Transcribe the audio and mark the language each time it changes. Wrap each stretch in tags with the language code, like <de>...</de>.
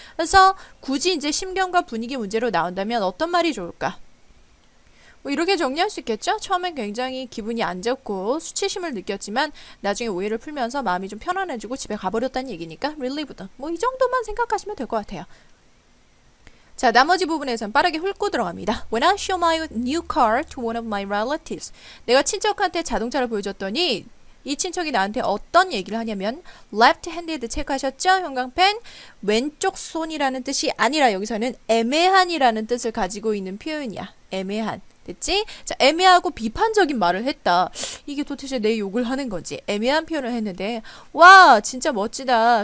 <ko>그래서 굳이 이제 심경과 분위기 문제로 나온다면 어떤 말이 좋을까? 뭐 이렇게 정리할 수 있겠죠? 처음엔 굉장히 기분이 안 좋고 수치심을 느꼈지만 나중에 오해를 풀면서 마음이 좀 편안해지고 집에 가버렸다는 얘기니까 relieved. 뭐 이 정도만 생각하시면 될 것 같아요. 자, 나머지 부분에선 빠르게 훑고 들어갑니다.</ko> <en>When I show my new car to one of my relatives.</en> <ko>내가 친척한테 자동차를 보여줬더니 이 친척이 나한테 어떤 얘기를 하냐면 left-handed 체크하셨죠? 형광펜 왼쪽 손이라는 뜻이 아니라 여기서는 애매한이라는 뜻을 가지고 있는 표현이야. 애매한. 됐지? 자, 애매하고 비판적인 말을 했다. 이게 도대체 내 욕을 하는 건지 애매한 표현을 했는데 와 진짜 멋지다.</ko>